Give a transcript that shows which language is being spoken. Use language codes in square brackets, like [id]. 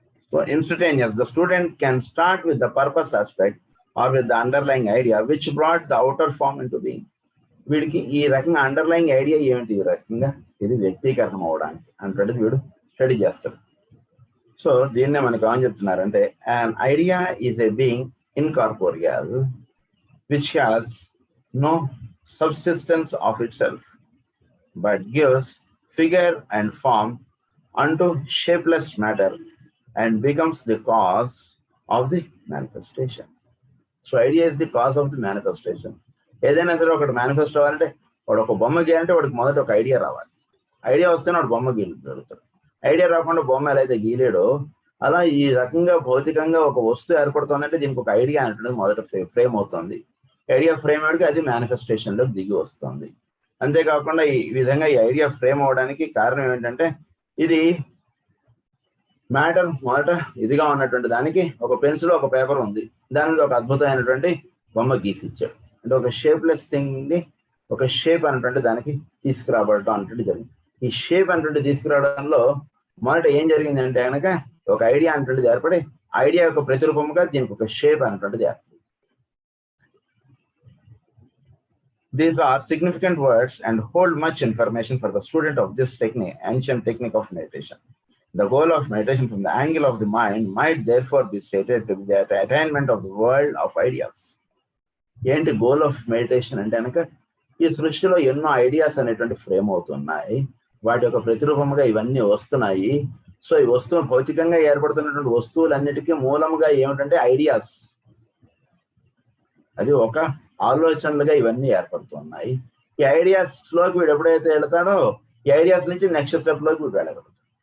[en] So instantaneous, the student can start with the purpose aspect or with the underlying idea which brought the outer form into being. [te] వీడికి ఈ రకంగా underlying idea ఏమిటి, ఈ రకంగా ఇది వ్యక్తీకరణ అవడానికి అంటే వీడు స్టడీ చేస్తాడు. సో దీన్నే మనకు ఏమని చెప్తున్నారంటే, [en] an idea is a being incorporeal which has no subsistence of itself but gives figure and form unto shapeless matter and becomes the cause of the manifestation. So idea is the cause of the manifestation. [te] ఏదైనా సరే ఒకటి manifest అవ్వాలంటే వాడు ఒక బొమ్మ గీయాలంటే వాడికి మొదట ఒక ఐడియా రావాలి. ఐడియా వస్తేనే వాడు బొమ్మ గీయగలుగుతాడు. ఐడియా రాకుండా బొమ్మ ఎలా అయితే గీలేడో అలా ఈ రకంగా భౌతికంగా ఒక వస్తువు ఏర్పడుతుందంటే దీనికి ఒక ఐడియా అంటున్నది మొదట ఫ్రేమ్ అవుతుంది. ఐడియా ఫ్రేమ్ అయ్యాక అది మేనిఫెస్టేషన్ లో దిగి వస్తుంది. అంతేకాకుండా ఈ విధంగా ఈ ఐడియా ఫ్రేమ్ అవడానికి కారణం ఏంటంటే, ఇది మ్యాటర్ మొదట ఇదిగా ఉన్నటువంటి దానికి ఒక పెన్సిల్ ఒక పేపర్ ఉంది, దాని మీద ఒక అద్భుతమైనటువంటి బొమ్మ గీసి ఇచ్చాడు. అంటే ఒక షేప్లెస్ థింగ్ ని ఒక షేప్ అనేటువంటి దానికి తీసుకురాబడటం అనేటువంటి జరిగింది. ఈ షేప్ అనేటువంటి తీసుకురావడంలో మొదట ఏం జరిగిందంటే కనుక ఒక ఐడియా అనేటువంటిది ఏర్పడి ఐడియా యొక్క ప్రతిరూపముగా దీనికి ఒక షేప్ అనేటువంటిది ఏర్పడింది. [en] These are significant words and hold much information for the student of this technique, ancient technique of meditation. The goal of meditation from the angle of the mind might therefore be stated to be the attainment of the world of ideas. [te] ఏంటి [en] goal of meditation [te] అంటే కనుక, ఈ సృష్టిలో ఎన్నో ideas అనేటువంటి frame అవుతున్నాయి, వాటి యొక్క ప్రతిరూపముగా ఇవన్నీ వస్తున్నాయి. సో ఈ వస్తువు భౌతికంగా ఏర్పడుతున్నటువంటి వస్తువులన్నిటికీ మూలముగా ఏమిటంటే ఐడియాస్. అది ఒక ఆలోచనలుగా ఇవన్నీ ఏర్పడుతున్నాయి. ఈ ఐడియాస్ లోకి వీడు ఎప్పుడైతే వెళతాడో ఈ ఐడియాస్ నుంచి నెక్స్ట్ స్టెప్ లోకి వీడు వెళ్ళగలుగుతాడు.